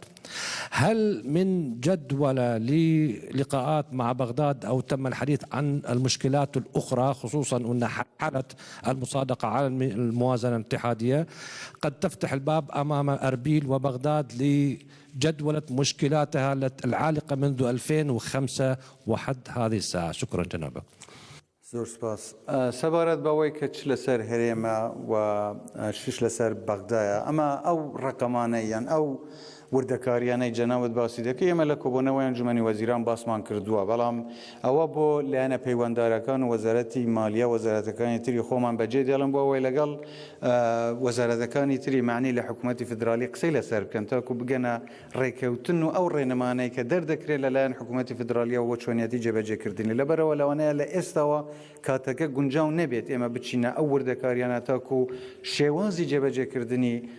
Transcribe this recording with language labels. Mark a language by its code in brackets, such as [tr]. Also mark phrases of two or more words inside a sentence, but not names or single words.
[ar] هل من جدولة للقاءات مع بغداد أو تم الحديث عن المشكلات الأخرى خصوصا أن حالة المصادقة على الموازنة الاتحادية قد تفتح الباب أمام أربيل وبغداد لجدولة مشكلاتها العالقة منذ 2005 وحد هذه الساعة. شكرا جنابك. [ckb] زۆر سپاس سەبارەت بەوەی کە چ لەسەر هەرێمە و شش لەسەر بەغدایە ئەمە ئەو ڕقەمانە یان ئەو وردەکاریانەی جەناوت باسی دەکەی ئێمە لە کۆبوونەوەی ئەنجومەنی وەزیران باسمان کردووە بەڵام ئەوە بۆ لایەنە پەیوەنددارەکان و وەزارەتی مالیە وەزارەتەکانی تری خۆمان بەجێ دێڵم بۆ ئەوەی لەگەڵ وەزارەتەکانی تری معنی لە حکوومەتی فدرالی قسەی لەسەر بکەن تاکو بگەنە ڕێکەوتن و ئەو ڕێنەمانەی کە دەردەکرێت لەلایەن حکوومەتی فدرالیەوە بۆ چۆنیەتی جێبەجێکردنی لەبەرەوە لەوانەیە لە ئێستاوە کاتەکە گونجاو نەبێت ئێمە بچینە ئەو وردەکاریانە تاکو شێوازی جێبەجێکردنی